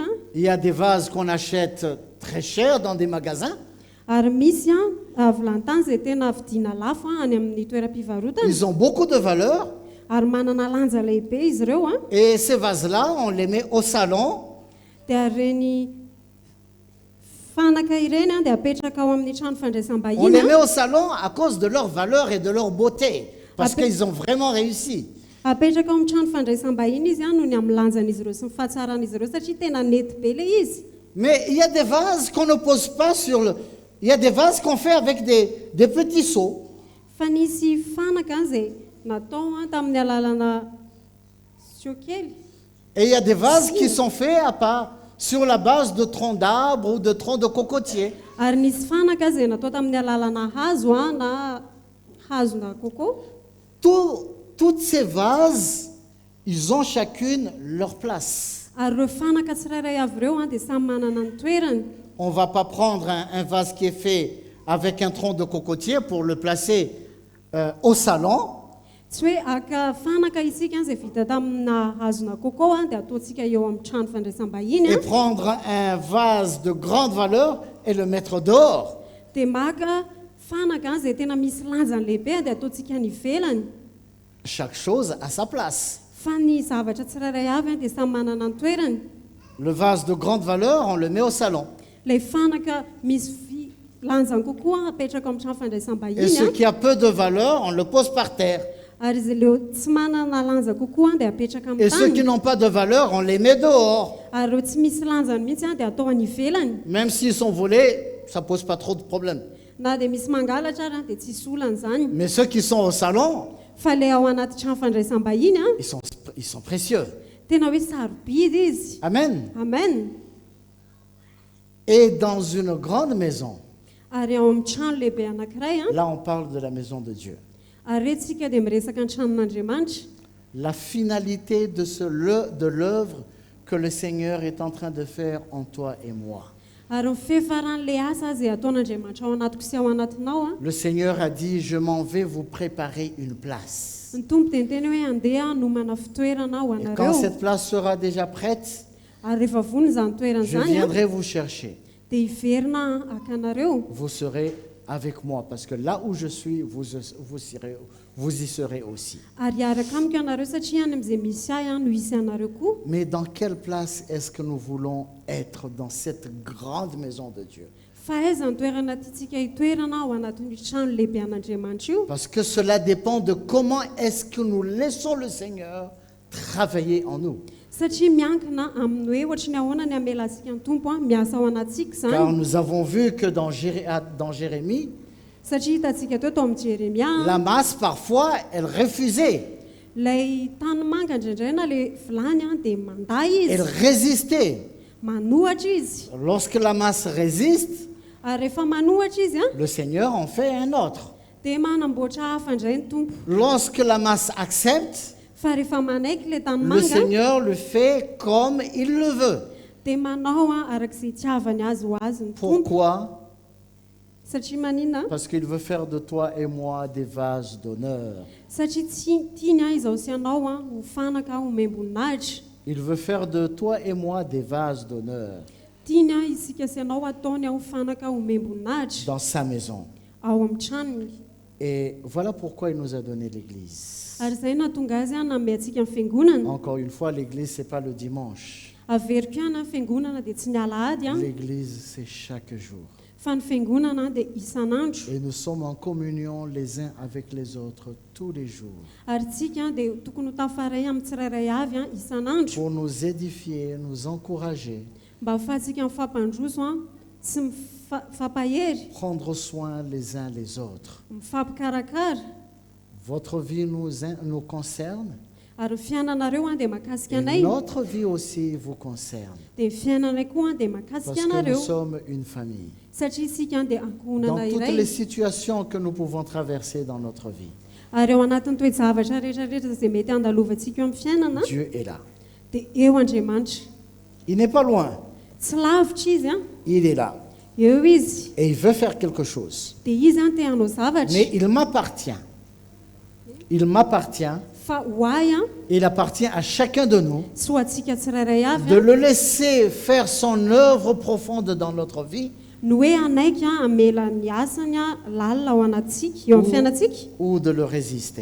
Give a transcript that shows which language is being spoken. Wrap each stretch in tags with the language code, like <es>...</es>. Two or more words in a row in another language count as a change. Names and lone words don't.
<fr>Il y a des vases qu'on achète très cher dans des magasins.</fr> <mg>ary misy a vilany tany izay tena vidiana lafo a any amin'ny toeram-pivarotana,</mg> <fr>Ils ont beaucoup de valeur.</fr> <mg>ary manana lanja lehibe izy ireo a.</mg> <fr>Et ces vases-là, on les met au salon.</fr> <mg>Dia ireny fanaka ireny a dia apetraka ao amin'ny trano</mg> <fr>On</fr> <mg>fandraisam-bahiny</mg> <fr>les a. met au salon à cause de leur valeur et de leur beauté. Parce qu'ils ont vraiment réussi.</fr> <mg>Apetraka ao amin'ny trano fandraisam-bahiny izy a noho ny amin'ny lanjan'izy ireo sy ny fahatsarana izy ireo satria tena nety be le izy.</mg> <fr>Mais il y a des vases qu'on ne pose pas sur le... Il y a des vases qu'on fait avec des petits seaux.</fr> <mg>Fa nisy fanaka izay natao a tamin'ny alalana siokely.</mg> <fr>Et il y a des vases qui sont faits à part sur la base de troncs d'arbres ou de troncs de cocotiers.</fr> <mg>Ary nisy fanaka izay natao tamin'ny alalana hazo a na hazona coco.</mg> <fr>Toutes ces vases, ils ont chacune leur place.</fr> <mg>Ary ireo fanaka tsirairay avy ireo a dia samy manana ny toerany.</mg> <fr>On ne va pas prendre un vase qui est fait avec un tronc de cocotier pour le placer au salon.</fr> <mg>Tsy hoe aka fanaka isika izay vita tamina hazona coco a dia ataontsika eo amin'ny trano fandraisam-bahiny</mg> <fr>Et a. prendre un vase de grande valeur et le mettre dehors.</fr> <mg>Dia maka fanaka izay tena misy lanjany lehibe a dia ataontsika ny ivelany.</mg> <fr>Chaque chose a sa place.</fr> <mg>Fa ny zavatra tsirairay avy a dia samy manana ny toerany.</mg> <fr>Le vase de grande valeur, on le met au salon.</fr> <mg>Ilay fanaka misy lanjany kokoa apetraka amin'ny trano</mg> <fr>Et</fr> <mg>fandraisam-bahiny</mg> <fr>ce a. qui a peu de valeur, on le pose par terre.</fr> <mg>Ary izy leo tsy manana lanja kokoa dia apetraka</mg> <fr>Et</fr> <mg>amin'ny</mg> <fr>ceux qui</fr> <mg>tany.</mg> <fr>n'ont pas de valeur, on les met dehors.</fr> <mg>Ary ireo tsy misy lanjany mihitsy a dia atao any ivelany.</mg> <fr>Même s'ils sont volés, ça ne pose pas trop de problème.</fr> <mg>Na dia misy mangalatra ary dia tsisy olana izany.</mg> <fr>Mais ceux qui sont au salon,</fr> <mg>Fa ilay ao anaty trano fandraisam-bahiny a,</mg> <fr>ils sont précieux.</fr> <mg>tena hoe sarobidy izy.</mg> <fr>Amen.</fr> <mg>Amen.</mg> <fr>Et dans une grande maison,</fr> <mg>Ary ao amin'ny trano lehibe anankiray a,</mg> <fr>là on parle de la maison de Dieu.</fr> <mg>ary retsika dia miresaka ny tranon'Andriamanitra.</mg> <fr>La finalité de l'œuvre que le Seigneur est en train de faire en toi et moi.</fr> <mg>Ary ny fiafaran'ilay asa izay ataon'Andriamanitra ao anatiko sy ao anatinao a.</mg> <fr>Le Seigneur a dit, je m'en vais vous préparer une place.</fr> <mg>Ny tompo dia niteny hoe andeha nomana fitoerana ho</mg> <fr>Et quand</fr> <mg>anareo.</mg> <fr>cette place sera déjà prête,</fr> <mg>Ary rehefa vonona izany toerana</mg> <fr>je</fr> <mg>izany a,</mg> <fr>viendrai vous chercher.</fr> <mg>dia hiverina akanareo.</mg> <fr>Vous serez avec moi, parce que là où je suis, vous y serez aussi.</fr> <mg>Ary hiaraka amiko ianareo satria any amin'izay misy ahy a no hisy anareo koa.</mg> <fr>Mais dans quelle place est-ce que nous voulons être dans cette grande maison de Dieu?</fr> <mg>Fa aiza ny toerana tiantsika hitoerana ao anatin'ny trano lehibe an'Andriamanitra io?</mg> <fr>Parce que cela dépend de comment est-ce que nous laissons le Seigneur travailler en nous.</fr> <mg>Satria miankina amin'ny hoe ohatry ny ahoana ny amela asika ny tompo a miasa ao anatsika</mg> <fr>Car</fr> <mg>izany.</mg> <fr>nous avons vu que dans Jérémie,</fr> <mg>Satria hitantsika teo amin'ny Jeremia,</mg> <fr>la masse, parfois, elle refusait,</fr> <mg>ilay tanimanga indraindray na ilay vilany a dia manday</mg> <fr>elle</fr> <mg>izy,</mg> <fr>résistait.</fr> <mg>manohatra izy.</mg> <fr>Lorsque la masse résiste,</fr> <mg>Ary rehefa manohatra izy a,</mg> <fr>le Seigneur en fait un autre.</fr> <mg>dia manamboatra hafa indray ny tompo.</mg> <fr>Lorsque la masse accepte,</fr> <mg>Fa rehefa manaiky ilay</mg> <fr>le</fr> <mg>tanimanga</mg> <fr>Seigneur le fait comme il le veut.</fr> <mg>dia manao a arak'izay itiavany azy ho azy ny tompo.</mg> <fr>Pourquoi?</fr> <mg>Satria maninona?</mg> <fr>Parce qu'il veut faire de toi et moi des vases d'honneur.</fr> <mg>Satria tiany a izaho sy ianao a ho fanaka ho membonahitra.</mg> <fr>Il veut faire de toi et moi des vases d'honneur</fr> <mg>Tiany a isika sy ianao ataony ho fanaka ho membonahitra</mg> <fr>dans sa maison.</fr> <mg>ao amin'ny tranony.</mg> <fr>Et voilà pourquoi il nous a donné l'Église.</fr> <mg>Ary izay nahatonga azy a nanome antsika ny fiangonana.</mg> <fr>Encore une fois, l'Église, ce n'est pas le dimanche.</fr> <mg>Averiko ihany a ny fiangonana dia tsy ny alahady a,</mg> <fr>L'Église, c'est chaque jour.</fr> <mg>fa ny fiangonana dia isan'andro.</mg> <fr>Et nous sommes en communion les uns avec les autres tous les jours</fr> <mg>Ary tsika dia tokony ho tafaray amin'ny tsirairay avy a isan'andro</mg> <fr>pour nous édifier, nous encourager,</fr> <mg>mba ahafahantsika mifampandroso a sy mifampahery,</mg> <fr>prendre soin les uns les autres.</fr> <mg>mifampikarakara.</mg> <fr>Votre vie nous concerne</fr> <mg>Ary ny fiainanareo a dia mahakasika</mg> <fr>et</fr> <mg>anay,</mg> <fr>notre vie aussi vous concerne.</fr> <mg>dia ny fiainanay koa a dia</mg> <fr>Parce</fr> <mg>mahakasika</mg> <fr>que nous</fr> <mg>anareo.</mg> <fr>sommes une famille.</fr> <mg>Satria isika dia</mg> <fr>Dans</fr> <mg>ankohonana</mg> <fr>toutes les</fr> <mg>iray.</mg> <fr>situations que nous pouvons traverser dans notre vie,</fr> <mg>Ary eo anatin'ny toe-javatra rehetrarehetra izay mety andalovantsika eo amin'ny fiainana</mg> <fr>Dieu est là.</fr> <mg>dia eo Andriamanitra.</mg> <fr>Il n'est pas loin,</fr> <mg>Tsy lavitra izy a,</mg> <fr>il est là.</fr> <mg>eo izy.</mg> <fr>Et il veut faire quelque chose.</fr> <mg>Dia izy a te hanao zavatra.</mg> <fr>Mais il m'appartient</fr> <mg>fa hoay a</mg> <fr>Il appartient à chacun de nous</fr> <mg>tsy ho antsika tsirairay avy</mg> <fr>de a le laisser faire son œuvre profonde dans notre vie</fr> <mg>no hoe anaiky a amela ny asany a lalina ao anatsika eo amin'ny fiainantsika</mg> <fr>ou de le résister.</fr>